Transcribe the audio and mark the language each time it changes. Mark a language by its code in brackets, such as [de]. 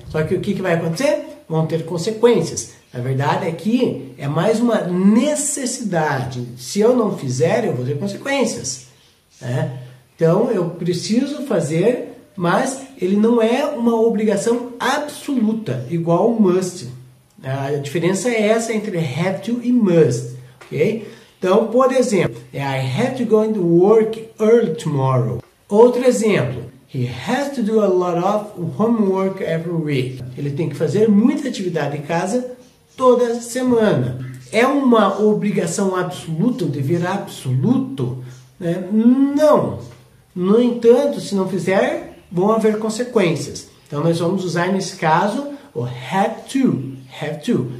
[pt] Só que o que vai acontecer? Vão ter consequências. A verdade é que é mais uma necessidade. Se eu não fizer, eu vou ter consequências, né? Então, eu preciso fazer, mas ele não é uma obrigação absoluta, igual o must. A diferença é essa entre have to e must, ok? Então, por exemplo, [en] I have to go into work early tomorrow. [pt] Outro exemplo, [en] he has to do a lot of homework every week. [pt] Ele tem que fazer muita atividade em casa toda semana. É uma obrigação absoluta, um dever absoluto? Né? Não. No entanto, se não fizer, vão haver consequências. Então, nós vamos usar nesse caso o have to.